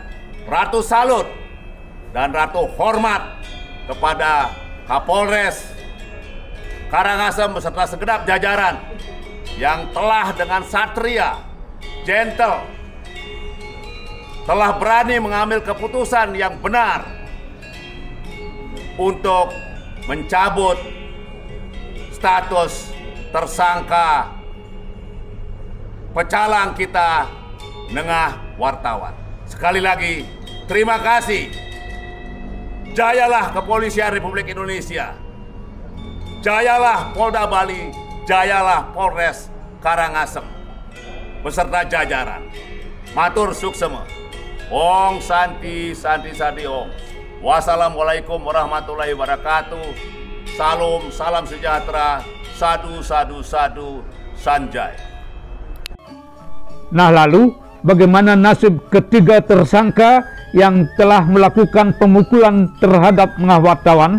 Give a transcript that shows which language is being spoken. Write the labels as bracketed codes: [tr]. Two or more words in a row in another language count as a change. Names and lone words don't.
[id] Ratu salut dan Ratu hormat kepada Kapolres Karangasem beserta segenap jajaran yang telah dengan satria, gentle, telah berani mengambil keputusan yang benar untuk mencabut status tersangka pecalang kita Nengah Wartawan. Sekali lagi, terima kasih. Jayalah Kepolisian Republik Indonesia. Jayalah Polda Bali, jayalah Polres Karangasem beserta jajaran. [ban] Matur suksema. [sa] ॐ शान्ति शान्ति सादि ॐ. [ar] والسلام عليكم ورحمة الله وبركاته. [id] Salam, salam sejahtera. [sa] सादु सादु सादु संजय. [id] Nah lalu, bagaimana nasib ketiga tersangka yang telah melakukan pemukulan terhadap Nengah Wartawan?